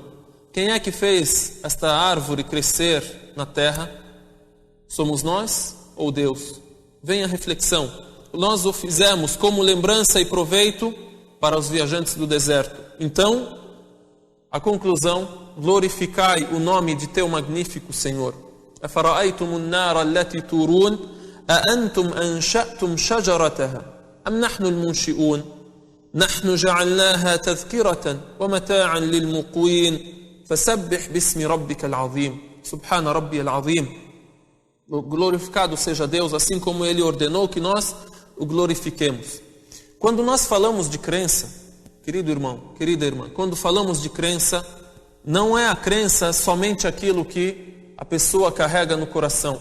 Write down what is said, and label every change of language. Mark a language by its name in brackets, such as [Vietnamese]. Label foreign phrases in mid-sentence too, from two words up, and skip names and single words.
[Portuguese] Quem é que fez esta árvore crescer na terra? Somos nós ou Deus? Vem a reflexão. Nós o fizemos como lembrança e proveito para os viajantes do deserto. Então, a conclusão: glorificai o nome de teu magnífico Senhor. [Arabic] أفرأيتم النار التي تورون أأنتم أنشأتم شجرتها أم نحن المنشئون نحن جعلناها تذكرة ومتاعا للمقوين فسبح باسم ربك العظيم سبحان ربي العظيم. [Portuguese] Glorificado seja Deus, assim como Ele ordenou que nós o glorifiquemos. Quando nós falamos de crença, querido irmão, querida irmã, quando falamos de crença, não é a crença somente aquilo que a pessoa carrega no coração.